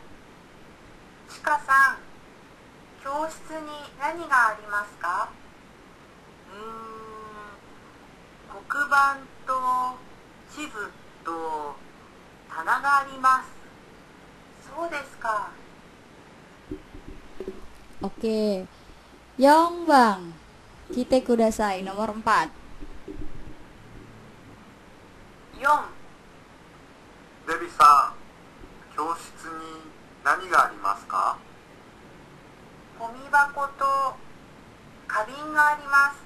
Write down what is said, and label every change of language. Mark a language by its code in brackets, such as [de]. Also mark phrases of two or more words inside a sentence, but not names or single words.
[ja] ちかさん、教室に何がありますか？黒板と地図と棚があります。そうですか。 [id] Oke. Yongbang, [ja] 来て ください, [id] nomor 4. 4. [ja] デビさん、教室に何がありますか？ゴミ箱と花瓶があります。